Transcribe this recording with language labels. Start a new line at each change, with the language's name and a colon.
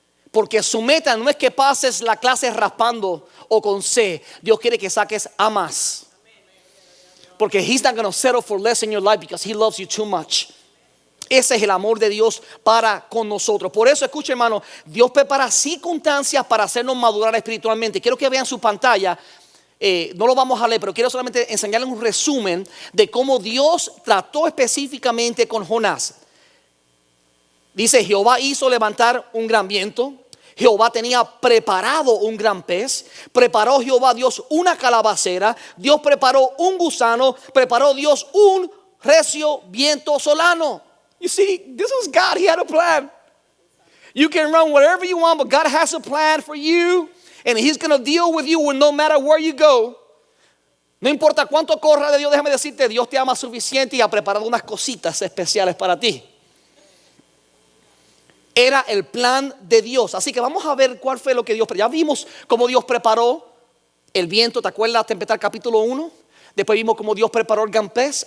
Spanish: Porque su meta no es que pases la clase raspando o con C. Dios quiere que saques A más. Porque
English: He's not going to settle for less in your life because He loves you too much.
Spanish: Ese es el amor de Dios para con nosotros. Por eso, escuche, hermano, Dios prepara circunstancias para hacernos madurar espiritualmente. Quiero que vean su pantalla. No lo vamos a leer, pero quiero solamente enseñarles un resumen de cómo Dios trató específicamente con Jonás. Dice, Jehová hizo levantar un gran viento. Jehová tenía preparado un gran pez. Preparó Jehová Dios una calabacera. Dios preparó un gusano. Preparó Dios un recio viento solano.
English: You see, this was God. He had a plan. You can run whatever you want, but God has a plan for you. And He's going to deal with you no matter where you go.
Spanish: No importa cuánto corra de Dios, déjame decirte, Dios te ama suficiente y ha preparado unas cositas especiales para ti. Era el plan de Dios. Así que vamos a ver cuál fue lo que Dios. Ya vimos cómo Dios preparó el viento. ¿Te acuerdas? Tempestad capítulo 1. Después vimos cómo Dios preparó el gran pez.